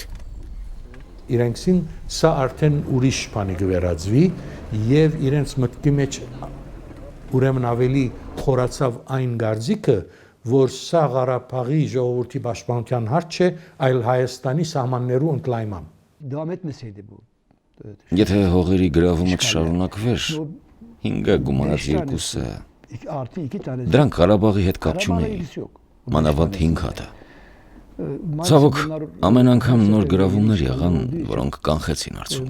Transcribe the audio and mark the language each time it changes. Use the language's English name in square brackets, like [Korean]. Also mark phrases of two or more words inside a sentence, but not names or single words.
[Armenian] Իրենքսին սա արդեն ուրիշ բանի կվերածվի եւ իրենց մտքի մեջ ուրեմն ավելի խորացավ այն գարձիկը, որ սա Ղարաբաղի ժողովրդի պաշտպանության հարց չէ, այլ Հայաստանի սահմաններու ընդլայնման։ [Turkish] Devam etmeseydi bu. [Armenian] Եթե հողերի գրավումը չշարունակվեր, 5-ը գումարած 2-ը [Turkish] Artı 2 tanesi. [Armenian] դրանք Ղարաբաղի հետ կապ չունեին, մանավանդ 5 հատը։ Ցավոք, ամեն անգամ նոր գրավումներ եղան, որոնք կանխեցին արդյունքը։